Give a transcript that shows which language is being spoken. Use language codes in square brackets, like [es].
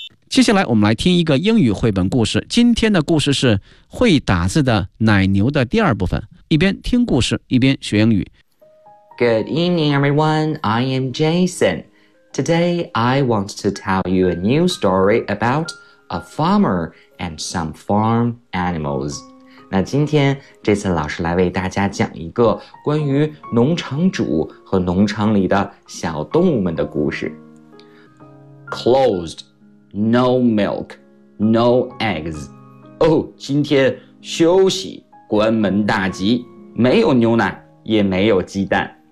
[zh] 接下来我们来听一个英语绘本故事。今天的故事是会打字的奶牛的第二部分。一边听故事，一边学英语。 [en] Good evening, everyone. I am Jason. Today, I want to tell you a new story about a farmer and some farm animals. [zh] 那今天这次老师来为大家讲一个关于农场主和农场里的小动物们的故事。 [en] Closed. No milk, no eggs. [zh] Oh, 今天休息，关门大吉，没有牛奶，也没有鸡蛋。